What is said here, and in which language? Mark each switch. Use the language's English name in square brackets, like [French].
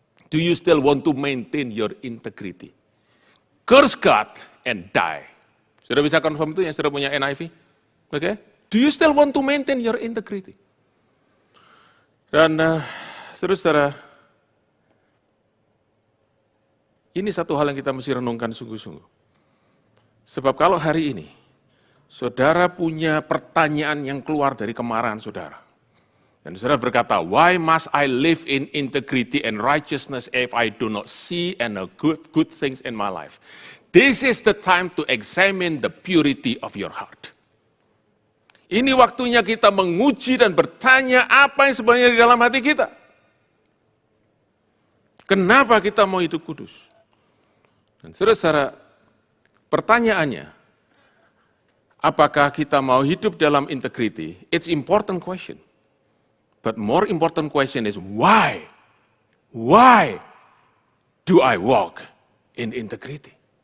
[English] Do you still want to maintain your integrity? Curse God and die. [Indonesian] Saudara bisa confirm itu yang saudara punya NIV? Oke? [English] Do you still want to maintain your integrity? [Indonesian] Dan saudara-saudara, ini satu hal yang kita mesti renungkan sungguh-sungguh. Sebab kalau hari ini, saudara punya pertanyaan yang keluar dari kemarahan saudara. Dan saudara berkata, [English] why must I live in integrity and righteousness if I do not see and good things in my life? This is the time to examine the purity of your heart. [Indonesian] Ini waktunya kita menguji dan bertanya apa yang sebenarnya di dalam hati kita. Kenapa kita mau hidup kudus? Dan saudara-saudara, pertanyaannya, apakah kita mau hidup dalam integrity? [English] It's important question. But more important question is why? Why do I walk in integrity?